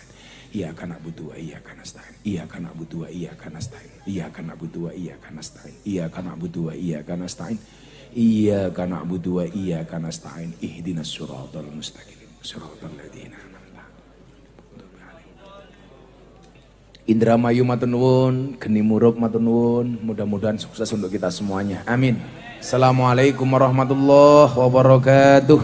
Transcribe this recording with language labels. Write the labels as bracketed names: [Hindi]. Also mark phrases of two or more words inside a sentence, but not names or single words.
[Arabic] إياك نعبد وإياك نستعين. إياك نعبد وإياك نستعين. إياك نعبد وإياك نستعين. إياك نعبد وإياك نستعين. إياك نعبد وإياك نستعين. اهدنا الصراط المستقيم. صراط الذين أنعمت عليهم. [Javanese] Indramayu matur nuwun, geni murub matur nuwun. [Indonesian] Mudah-mudahan sukses untuk kita semuanya. Amin. [Arabic] السلام عليكم ورحمة الله وبركاته.